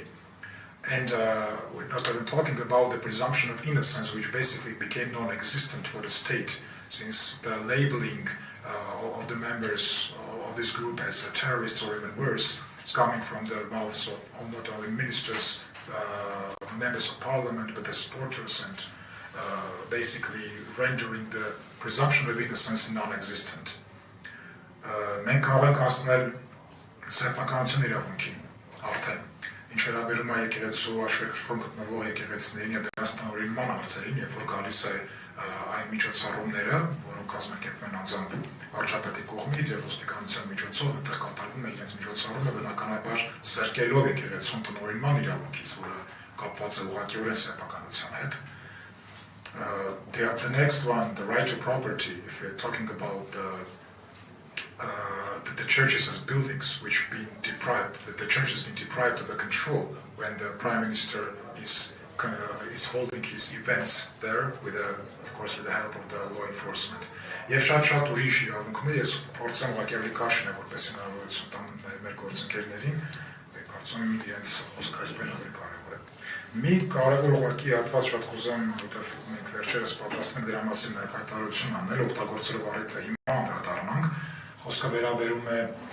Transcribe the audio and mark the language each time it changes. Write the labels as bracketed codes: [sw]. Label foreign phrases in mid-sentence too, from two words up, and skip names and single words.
[en] And we're not even talking about the presumption of innocence, which basically became non-existent for the state, since the labeling of the members of this group as terrorists or even worse is coming from the mouths of not only ministers, members of parliament, but the supporters, and basically rendering the presumption of innocence non-existent. [hy] Մենք կարող ենք հասնել սեփականություն իրավունքին արդեն, ինչ վերաբերում է եկեղեցու աշխարհում գտնվող եկեղեցիներին եւ դրանց տնօրինման հարցերին, երբ որ գալիս է այն միջոցառումները, որոնք կազմակերպվում են անձամբ վարչապետի կողմից եւ ոստիկանության միջոցով, այնտեղ կատարվում է իրենց միջոցառումը բնականաբար զրկելով եկեղեցուն տնօրինման իրավունքից, որը կապված է ուղղակիորեն սեփականության հետ. [en] The next one, the right to property, if we're talking about the churches as buildings which been deprived, that the church has been deprived of the control when the prime minister is holding his events there, of course with the help of the law enforcement. [hy] Եվ շատ ուրիշ իրավունքներ ես փորձեմ ուղղակի ավելի կարճ որպես հնարավորություն տամ մեր գործընկերներին, կարծում եմ իրենց խոսքը այսպես ավելի կարևոր է. Մի կարևոր ուղղակի հատված շատ կուզեմ, որտեղ մենք վերջերս պատրաստենք դրա մասին նաև հայտարարություն անել, օգտագործելով առիթը հիմա անդրադառնանք, խոսքը վերաբերում է